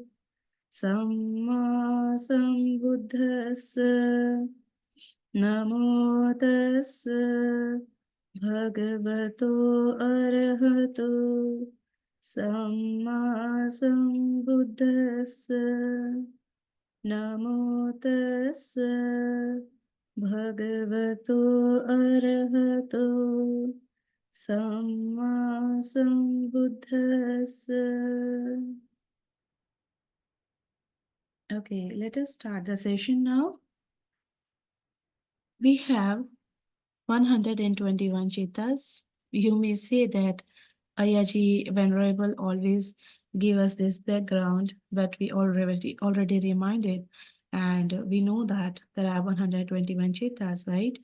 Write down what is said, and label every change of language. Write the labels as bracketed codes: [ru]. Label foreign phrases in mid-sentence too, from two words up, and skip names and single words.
[pi] Samma Sambuddhassa Namo Tassa Bhagavato Arahato Samma Sambuddhassa Namo Tassa Bhagavato Arahato Samma Sambuddhassa. [en] Okay, let us start the session now. We have 121 Cittas. You may say that Ayaji Venerable always give us this background, but we already reminded, and we know that there are 121 Cittas, right?